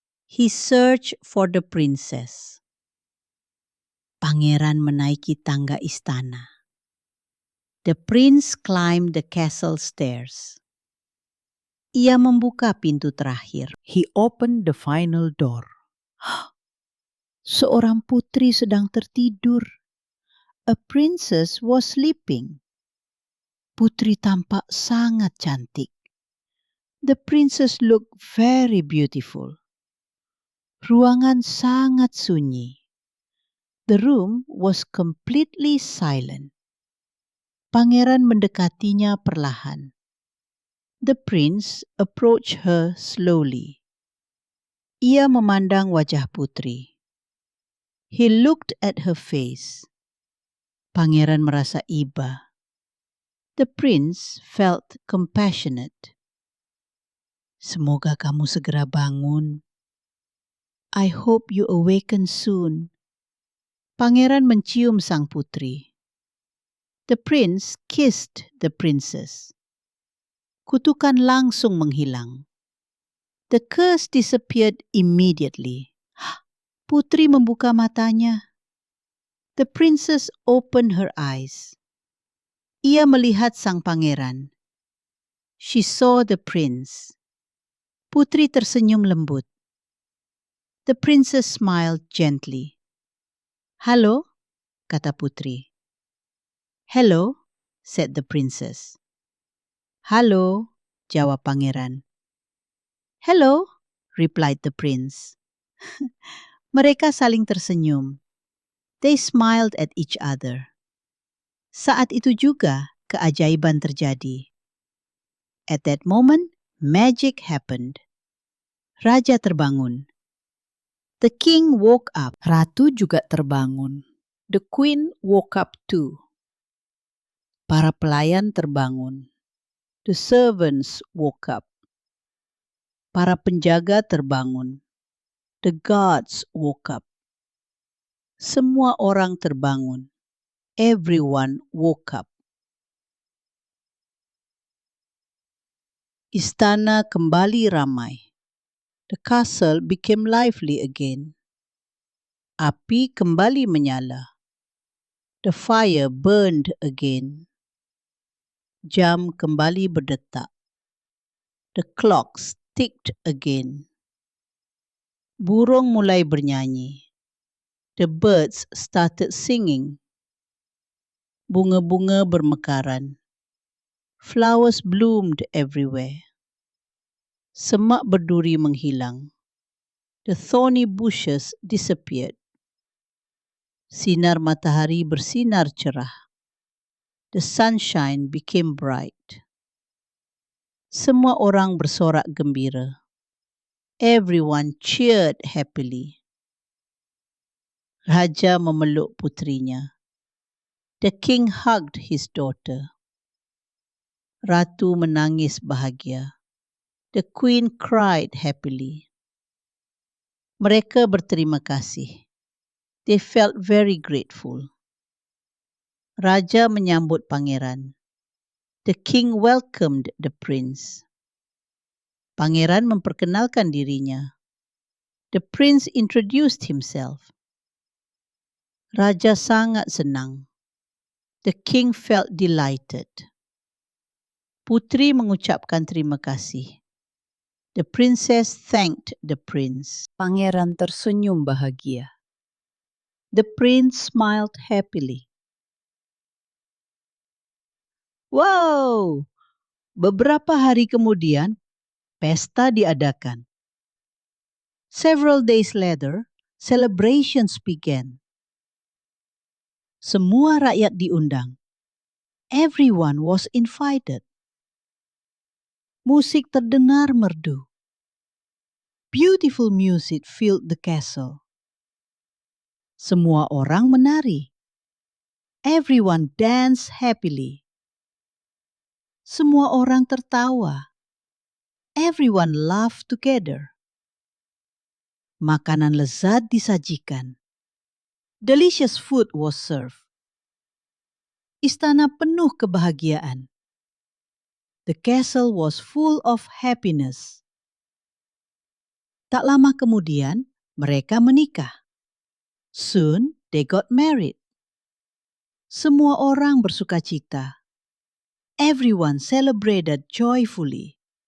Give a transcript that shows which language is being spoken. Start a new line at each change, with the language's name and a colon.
English: He searched for the princess.
Indonesian: Pangeran menaiki tangga istana.
English: The prince climbed the castle stairs.
Indonesian: Ia membuka pintu terakhir.
English: He opened the final door.
Indonesian: Seorang putri sedang tertidur.
English: A princess was sleeping.
Indonesian: Putri tampak sangat cantik.
English: The princess looked very beautiful.
Indonesian: Ruangan sangat sunyi.
English: The room was completely silent.
Indonesian: Pangeran mendekatinya perlahan.
English: The prince approached her slowly.
Indonesian: Ia memandang wajah putri.
English: He looked at her face.
Indonesian: Pangeran merasa iba.
English: The prince felt compassionate.
Indonesian: Semoga kamu segera bangun.
English: I hope you awaken soon.
Indonesian: Pangeran mencium sang putri.
English: The prince kissed the princess.
Indonesian: Kutukan langsung menghilang.
English: The curse disappeared immediately.
Indonesian: Putri membuka matanya.
English: The princess opened her eyes.
Indonesian: Ia melihat sang pangeran.
English: She saw the prince.
Indonesian: Putri tersenyum lembut.
English: The princess smiled gently.
Indonesian: Halo, kata putri.
English: Hello, said the princess.
Indonesian: Halo, jawab pangeran.
English: Hello, replied the prince.
Indonesian: Mereka saling tersenyum.
English: They smiled at each other.
Indonesian: Saat itu juga keajaiban terjadi.
English: At that moment, magic happened.
Indonesian: Raja terbangun.
English: The king woke up.
Indonesian: Ratu juga terbangun.
English: The queen woke up too.
Indonesian: Para pelayan terbangun.
English: The servants woke up.
Indonesian: Para penjaga terbangun.
English: The guards woke up.
Indonesian: Semua orang terbangun.
English: Everyone woke up.
Indonesian: Istana kembali ramai.
English: The castle became lively again.
Indonesian: Api kembali menyala.
English: The fire burned again.
Indonesian: Jam kembali berdetak.
English: The clocks ticked again.
Indonesian: Burung mulai bernyanyi.
English: The birds started singing.
Indonesian: Bunga-bunga bermekaran.
English: Flowers bloomed everywhere.
Indonesian: Semak berduri menghilang.
English: The thorny bushes disappeared.
Indonesian: Sinar matahari bersinar cerah.
English: The sunshine became bright.
Indonesian: Semua orang bersorak gembira.
English: Everyone cheered happily.
Indonesian: Raja memeluk putrinya.
English: The king hugged his daughter.
Indonesian: Ratu menangis bahagia.
English: The queen cried happily.
Indonesian: Mereka berterima kasih.
English: They felt very grateful.
Indonesian: Raja menyambut pangeran.
English: The king welcomed the prince.
Indonesian: Pangeran memperkenalkan dirinya.
English: The prince introduced himself.
Indonesian: Raja sangat senang.
English: The king felt delighted.
Indonesian: Putri mengucapkan terima kasih.
English: The princess thanked the prince.
Indonesian: Pangeran tersenyum bahagia.
English: The prince smiled happily.
Indonesian: Wow! Beberapa hari kemudian, pesta diadakan.
English: Several days later, celebrations began.
Indonesian: Semua rakyat diundang.
English: Everyone was invited.
Indonesian: Musik terdengar merdu.
English: Beautiful music filled the castle.
Indonesian: Semua orang menari.
English: Everyone danced happily.
Indonesian: Semua orang tertawa.
English: Everyone laughed together.
Indonesian: Makanan lezat disajikan.
English: Delicious food was served.
Indonesian: Istana penuh kebahagiaan.
English: The castle was full of happiness.
Indonesian: Tak lama kemudian, mereka menikah.
English: Soon, they got married.
Indonesian: Semua orang bersukacita.
English: Everyone celebrated joyfully.